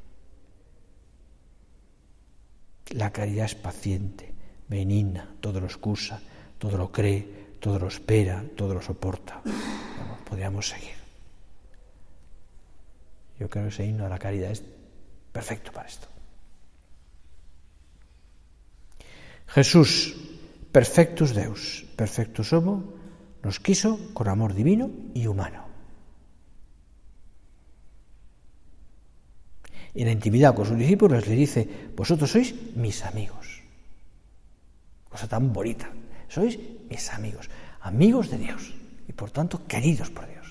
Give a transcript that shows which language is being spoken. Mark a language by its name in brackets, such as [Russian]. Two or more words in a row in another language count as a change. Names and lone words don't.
[Spanish] La caridad es paciente, benigna, todo lo excusa, todo lo cree, todo lo espera, todo lo soporta. Podríamos seguir. Yo creo que ese himno a la caridad es perfecto para esto. Jesús, [Latin] perfectus Deus, perfectus homo, [Spanish] nos quiso con amor divino y humano. En la intimidad con sus discípulos les dice, vosotros sois mis amigos. Cosa tan bonita. Sois mis amigos, amigos de Dios y por tanto queridos por Dios.